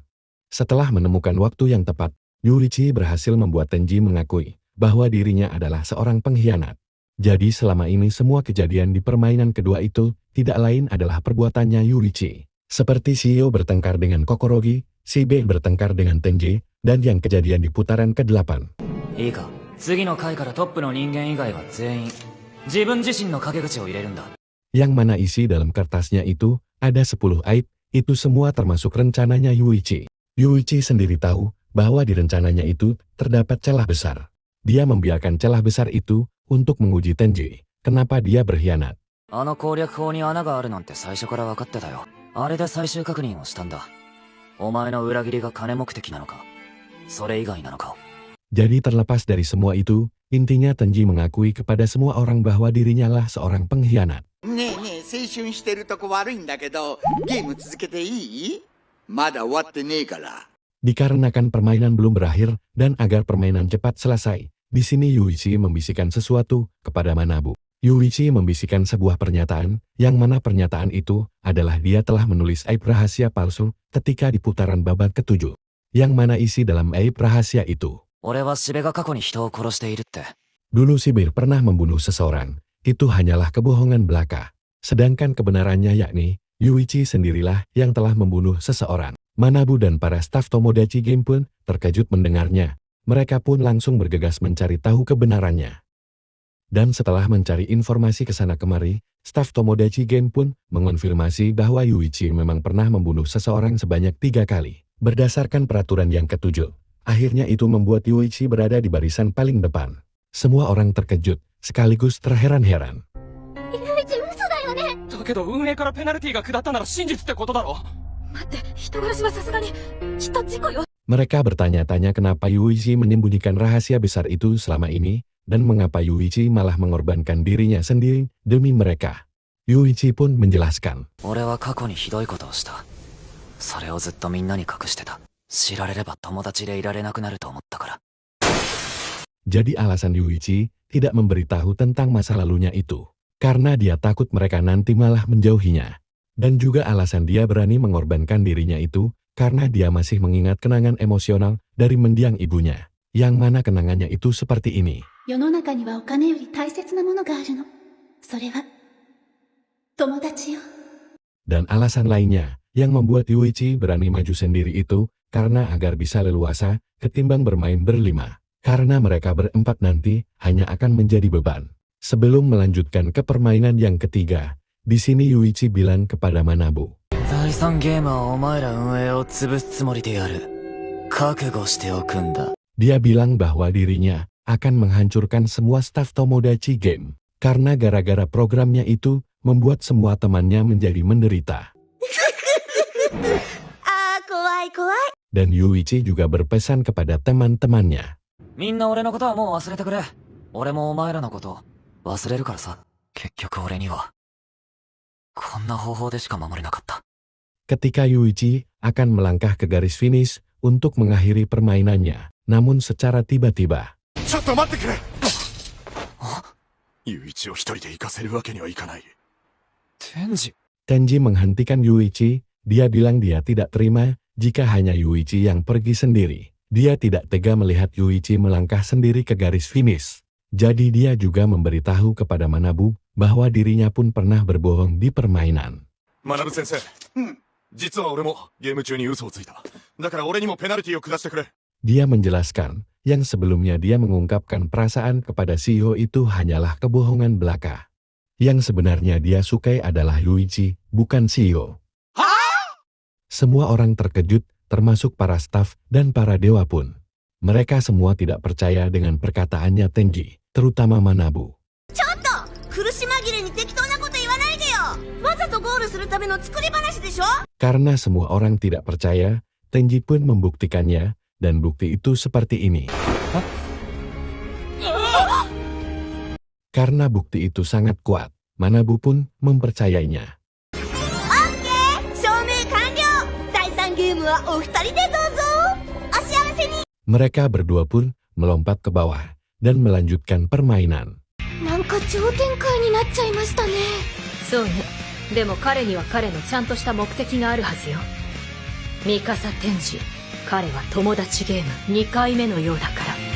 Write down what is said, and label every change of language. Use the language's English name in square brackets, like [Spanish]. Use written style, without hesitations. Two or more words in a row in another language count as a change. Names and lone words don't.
[Indonesian] Setelah menemukan waktu yang tepat, Yuichi berhasil membuat Tenji mengakui bahwa dirinya adalah seorang pengkhianat. Jadi selama ini semua kejadian di permainan kedua itu tidak lain adalah perbuatannya Yuichi. Seperti Shio bertengkar dengan Kokorogi, Shibe bertengkar dengan Tenji, dan yang kejadian di putaran ke-8. [Japanese] いいか、次の回からトップの人間以外は全員自分自身の陰口を入れるんだ。 [Indonesian] Yang mana isi dalam kertasnya itu ada 10 aib, itu semua termasuk rencananya Yuichi. Yuichi sendiri tahu bahwa di rencananya itu terdapat celah besar. Dia membiarkan celah besar itu untuk menguji Tenji. Kenapa dia berkhianat? [Japanese] あの攻略法に穴があるなんて最初から分かってたよ。あれで最終確認をしたんだ。お前の裏切りが金目的なのか、それ以外なのか。 [Indonesian] Jadi terlepas dari semua itu, intinya Tenji mengakui kepada semua orang bahwa dirinya lah seorang pengkhianat. [Japanese] ねえねえ、青春してるとこ悪いんだけど、ゲーム続けていい？まだ終わってねえから。 [Indonesian] Dikarenakan permainan belum berakhir dan agar permainan cepat selesai, di sini Yuichi membisikkan sesuatu kepada Manabu. Yuichi membisikkan sebuah pernyataan, yang mana pernyataan itu adalah dia telah menulis aib rahasia palsu ketika di putaran babak ke-7. Yang mana isi dalam aib rahasia itu. [Japanese] 俺はシベが過去に人を殺しているって。 [Indonesian] Dulu Shibe pernah membunuh seseorang, itu hanyalah kebohongan belaka. Sedangkan kebenarannya yakni, Yuichi sendirilah yang telah membunuh seseorang. Manabu dan para staf Tomodachi Game pun terkejut mendengarnya. Mereka pun langsung bergegas mencari tahu kebenarannya. Dan setelah mencari informasi ke sana kemari, staf Tomodachi Game pun mengonfirmasi bahwa Yuichi memang pernah membunuh seseorang sebanyak 3 kali. Berdasarkan peraturan yang ke-7, akhirnya itu membuat Yuichi berada di barisan paling depan. Semua orang terkejut, sekaligus terheran-heran. [Japanese] ユイチ嘘だよね。だけど運営からペナルティが下ったなら真実ってことだろ。待って、人殺しはさすがにきっと事故よ。 [Indonesian] Mereka bertanya-tanya kenapa Yuichi menyembunyikan rahasia besar itu selama ini, dan mengapa Yuichi malah mengorbankan dirinya sendiri demi mereka. Yuichi pun menjelaskan. [Japanese] 俺は過去にひどいことをした。それをずっとみんなに隠してた。知られれば友達でいられなくなると思ったから。 [Indonesian] Jadi alasan Yuichi tidak memberitahu tentang masa lalunya itu, karena dia takut mereka nanti malah menjauhinya. Dan juga alasan dia berani mengorbankan dirinya itu, karena dia masih mengingat kenangan emosional dari mendiang ibunya. Yang mana kenangannya itu seperti ini. [Japanese] 世の中にはお金より大切なものがあるの。それは友達よ。 [Indonesian] Dan alasan lainnya, yang membuat Yuichi berani maju sendiri itu, karena agar bisa leluasa, ketimbang bermain berlima. Karena mereka berempat nanti, hanya akan menjadi beban. Sebelum melanjutkan ke permainan yang ketiga, di sini Yuichi bilang kepada Manabu. [Japanese] 第3ゲームはお前ら運営を潰すつもりでやる。覚悟しておくんだ。 [Indonesian] Dia bilang bahwa dirinya akan menghancurkan semua staf Tomodachi Game. Karena gara-gara programnya itu, membuat semua temannya menjadi menderita. [Japanese] 怖い怖い。 [Indonesian] Dan Yuichi juga berpesan kepada teman-temannya. [Japanese] みんな俺のことはもう忘れてくれ。俺もお前らのこと忘れるからさ。結局俺にはこんな方法でしか守れなかった。 [Indonesian] Ketika Yuichi akan melangkah ke garis finish untuk mengakhiri permainannya, namun secara tiba-tiba. [Japanese] ちょっと待ってくれ。ユイチを一人で行かせるわけにはいかない。天智。 [Indonesian] Tenji menghentikan Yuichi, dia bilang dia tidak terima jika hanya Yuichi yang pergi sendiri. Dia tidak tega melihat Yuichi melangkah sendiri ke garis finish. Jadi dia juga memberitahu kepada Manabu bahwa dirinya pun pernah berbohong di permainan. [Japanese] 学先生、実は俺もゲーム中に嘘をついた。だから俺にもペナルティを下してくれ。 [Indonesian] Dia menjelaskan, yang sebelumnya dia mengungkapkan perasaan kepada Shio itu hanyalah kebohongan belaka. Yang sebenarnya dia sukai adalah Yuichi, bukan Shio. Semua orang terkejut, termasuk para staf dan para dewa pun. Mereka semua tidak percaya dengan perkataannya Tenji, terutama Manabu. [Japanese] ちょっと苦し紛れに適当なこと言わないでよ。わざとゴールするための作り話でしょ。 [Indonesian] Karena semua orang tidak percaya, Tenji pun membuktikannya, dan bukti itu seperti ini. Karena bukti itu sangat kuat, Manabu pun mempercayainya. [Japanese] 証明完了。第3ゲームはお二人でどうぞ。お幸せに。 [Indonesian] Mereka berdua pun melompat ke bawah dan melanjutkan permainan. [Japanese] なんか超展開になっちゃいましたね。そうね。でも彼には彼のちゃんとした目的があるはずよ。ミカサ天智。彼は友達ゲーム2回目のようだから。